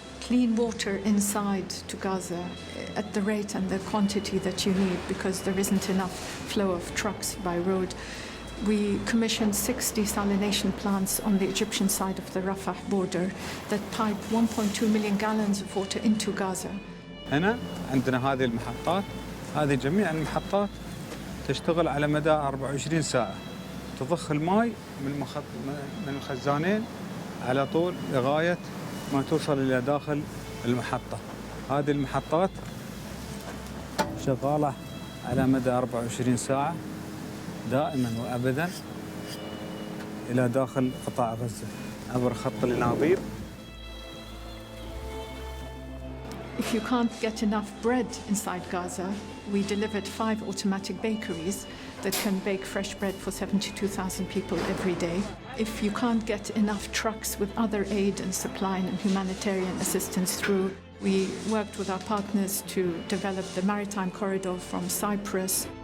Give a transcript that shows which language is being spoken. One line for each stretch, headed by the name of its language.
English: clean water inside to Gaza at the rate and the quantity that you need, because there isn't enough flow of trucks by road. We commissioned 60 desalination plants on the Egyptian side of the Rafah border that pipe 1.2 million gallons of water into Gaza.
Arabic: هنا عندنا هذه المحطات، هذه جميع المحطات تشتغل على مدى 24 ساعة، تضخ الماء من الخزانين على طول لغاية ما توصل إلى داخل المحطة. هذه المحطات شغالة على مدى 24 ساعة دائما وأبدا إلى داخل قطاع غزة عبر خط الإنابيب.
English: If you can't get enough bread inside Gaza, we delivered 5 automatic bakeries that can bake fresh bread for 72,000 people every day. If you can't get enough trucks with other aid and supply and humanitarian assistance through, we worked with our partners to develop the maritime corridor from Cyprus.